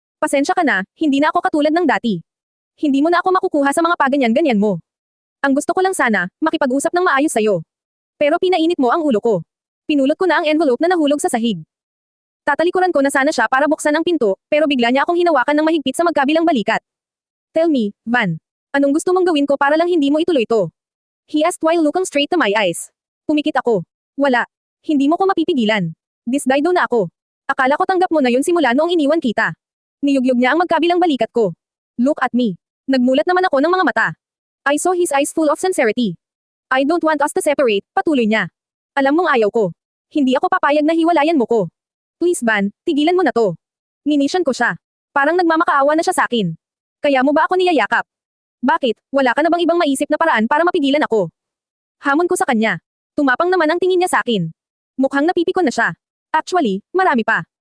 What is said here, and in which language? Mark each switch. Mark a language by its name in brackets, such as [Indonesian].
[Filipino] Pasensya ka na, hindi na ako katulad ng dati. Hindi mo na ako makukuha sa mga paganyan-ganyan mo. Ang gusto ko lang sana, makipag-usap ng maayos sa'yo. Pero pinainit mo ang ulo ko. Pinulot ko na ang envelope na nahulog sa sahig. Tatalikuran ko na sana siya para buksan ang pinto, pero bigla niya akong hinawakan ng mahigpit sa magkabilang balikat. [English] Tell me, Van. [Filipino] Anong gusto mong gawin ko para lang hindi mo ituloy to? [English] He asked while looking straight to my eyes. [Filipino] Pumikit ako. Wala. Hindi mo ko mapipigilan. Disdido na ako. Akala ko tanggap mo na yun simula noong iniwan kita. Niyugyug niya ang magkabilang balikat ko. [English] Look at me. [Filipino] Nagmulat naman ako ng mga mata. [English] I saw his eyes full of sincerity. I don't want us to separate, [Filipino] patuloy niya. Alam mong ayaw ko. Hindi ako papayag na hiwalayan mo ko. Please Van, tigilan mo na to. Ninisyan ko siya. Parang nagmamakaawa na siya sa akin. Kaya mo ba ako niyayakap? Bakit, wala ka na bang ibang maisip na paraan para mapigilan ako? Hamon ko sa kanya. Tumapang naman ang tingin niya sa akin. Mukhang napipikon na siya. Actually, marami pa.